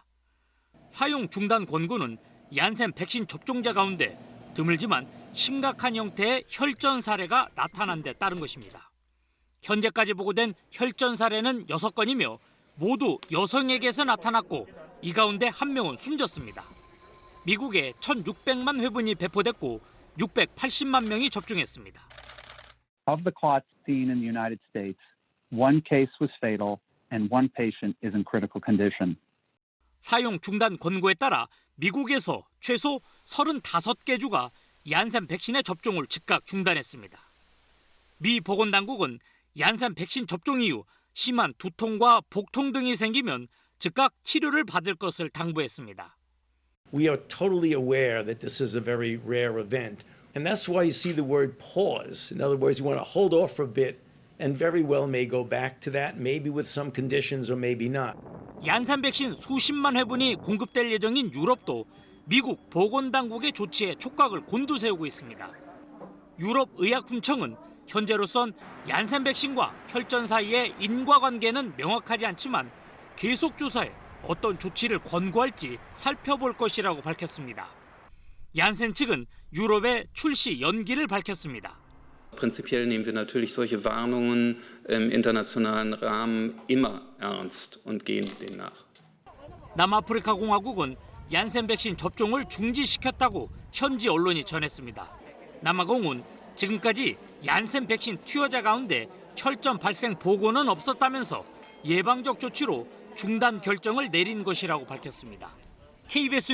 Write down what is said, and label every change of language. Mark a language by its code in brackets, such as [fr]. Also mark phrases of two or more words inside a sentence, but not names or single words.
[ko] 사용 중단 권고는 얀센 백신 접종자 가운데 드물지만 심각한 형태의 혈전 사례가 나타난 데 따른 것입니다. 현재까지 보고된 혈전 사례는 6건이며 모두 여성에게서 나타났고 이 가운데 1명은 숨졌습니다. 미국에 1,600만 회분이 배포됐고 680만 명이 접종했습니다. [en] Of the clots seen in the United States, one case was fatal and one patient is in critical condition. [ko] 사용 중단 권고에 따라 미국에서 최소 35개 주가 얀센 백신의 접종을 즉각 중단했습니다. 미 보건당국은 얀센 백신 접종 이후 심한 두통과 복통 등이 생기면 즉각 치료를 받을 것을 당부했습니다. [en] We are totally aware that this is a very rare event, and that's why you see the word pause. In other words, you want to hold off for a bit, and very well may go back to that, maybe with some conditions or maybe not. [ko] 얀센 백신 수십만 회분이 공급될 예정인 유럽도 미국 보건당국의 조치에 촉각을 곤두세우고 있습니다. 유럽의약품청은 현재로선 얀센 백신과 혈전 사이의 인과관계는 명확하지 않지만 계속 조사해 어떤 조치를 권고할지 살펴볼 것이라고 밝혔습니다. 얀센 측은 유럽의 출시 연기를 밝혔습니다. [de] Prinzipiell nehmen wir natürlich solche Warnungen im internationalen Rahmen immer ernst und gehen denen nach. [ko] 남아프리카 공화국은 얀센 백신 접종을 중지시켰다고 현지 언론이 전했습니다. 남아공은 지금까지 얀센 백신 투여자 가운데 혈전 발생 보고는 없었다면서 예방적 조치로 중단 결정을 내린 것이라고 밝혔습니다.